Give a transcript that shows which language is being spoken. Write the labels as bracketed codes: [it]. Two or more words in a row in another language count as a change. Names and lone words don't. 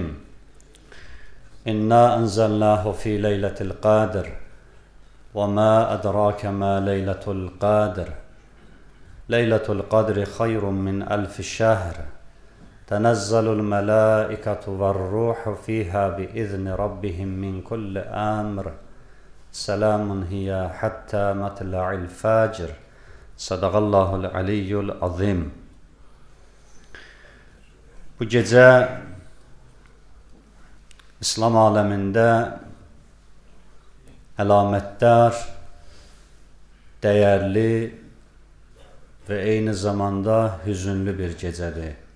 [ar] إنا أنزلناه في ليلة القدر وما أدراك ما ليلة القدر ليلة القدر خير من ألف شهر تنزل الملائكة والروح فيها بإذن ربهم من كل أمر سلام هي حتى مطلع الفجر صدق الله العلي العظيم. [az] Bu gecə İslam aləmində əlamətdar, dəyərli və eyni zamanda hüzünlü bir gecədir.